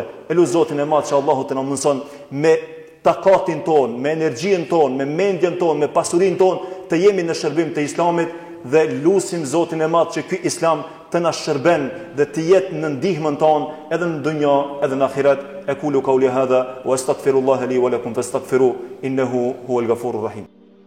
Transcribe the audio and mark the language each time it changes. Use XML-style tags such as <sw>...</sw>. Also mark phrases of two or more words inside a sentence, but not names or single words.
<sq>Elu Zotin e Madh që Allahu të na mundson me takatin ton, me energjin ton, me mendjen ton, me pasurin ton, të jemi në shërbim të islamit dhe lusim Zotin e Madh që ky islam të na shërben dhe të jetë në ndihmën tonë edhe në dunja edhe në ahiret.</sq> <ar>أقول قولي هذا وأستغفر الله لي ولكم فاستغفروه إنه هو الغفور الرحيم.</ar>